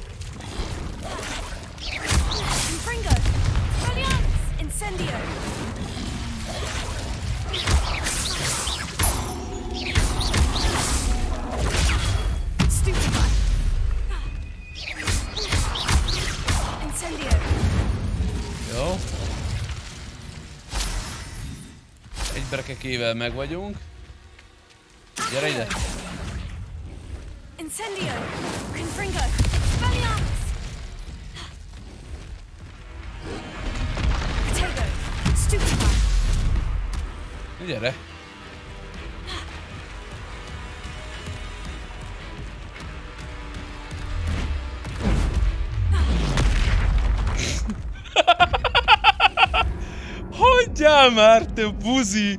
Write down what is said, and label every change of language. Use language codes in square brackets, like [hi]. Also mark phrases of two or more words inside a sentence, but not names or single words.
[hu] Confringo! Expelliarmus! Incendio! Stupefy! Incendio! Jó. Egy brekekével meg vagyunk. Gyere ide! Incendio! Confringo! Expelliarmus! Tego! Stupefy! Gyere! Hagyjál már, te buzi!